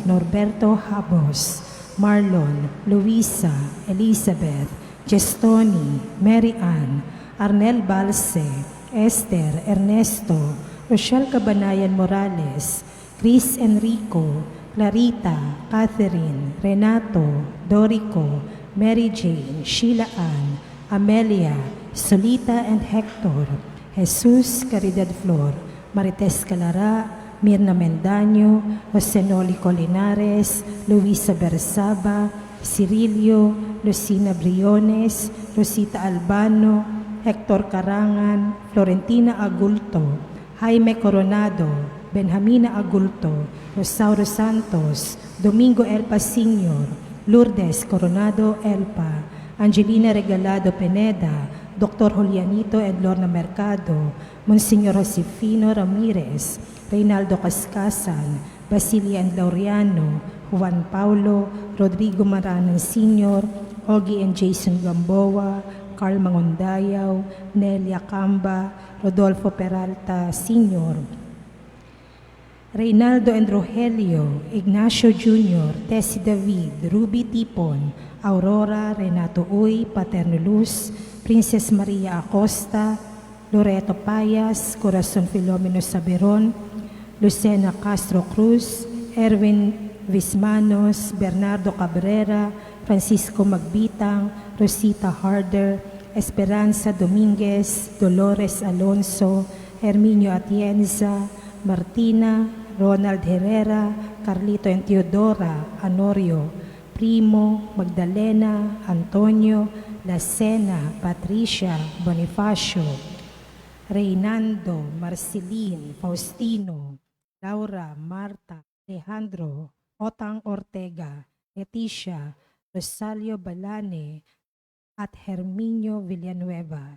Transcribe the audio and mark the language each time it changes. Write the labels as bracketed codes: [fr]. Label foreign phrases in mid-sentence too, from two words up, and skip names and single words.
[en] Norberto Habos, Marlon, Luisa, Elizabeth, Gestoni, Mary Ann, Arnel Balse, Esther, Ernesto, Rochelle Cabanayan Morales, Chris Enrico, Clarita, Catherine, Renato, Dorico, Mary Jane, Sheila Ann, Amelia, Solita and Hector, Jesus Caridad Flor, Marites Calara, Mirna Mendaño, Jose Nolico Linares, Luisa Bersaba, Cirilio, Lucina Briones, Rosita Albano, Hector Carangan, Florentina Agulto, Jaime Coronado, Benjamina Agulto, Rosauro Santos, Domingo Elpa Sr., Lourdes Coronado Elpa, Angelina Regalado Pineda, Dr. Julianito and Lorna Mercado, Monsignor Josefino Ramirez, Reynaldo Cascasan, Basilia and Laureano, Juan Paulo, Rodrigo Maranan Sr., Ogie and Jason Gamboa, Carl Mangondayaw, Nelia Camba, Rodolfo Peralta Sr., Reynaldo and Rogelio, Ignacio Jr., Tessie David, Ruby Tipon, Aurora, Renato Uy, Paterno Luz, Princess Maria Acosta, Loreto Payas, Corazon Filomeno Saberon, Lucena Castro Cruz, Erwin Vismanos, Bernardo Cabrera, Francisco Magbitang, Rosita Harder, Esperanza Dominguez, Dolores Alonso, Herminio Atienza, Martina, Ronald Herrera, Carlito and Teodora, Anorio, Primo, Magdalena, Antonio, Lacena, Patricia, Bonifacio, Reynando, Marceline, Faustino, Laura, Marta, Alejandro, Otang Ortega, Leticia, Rosalio Balane, at Herminio Villanueva.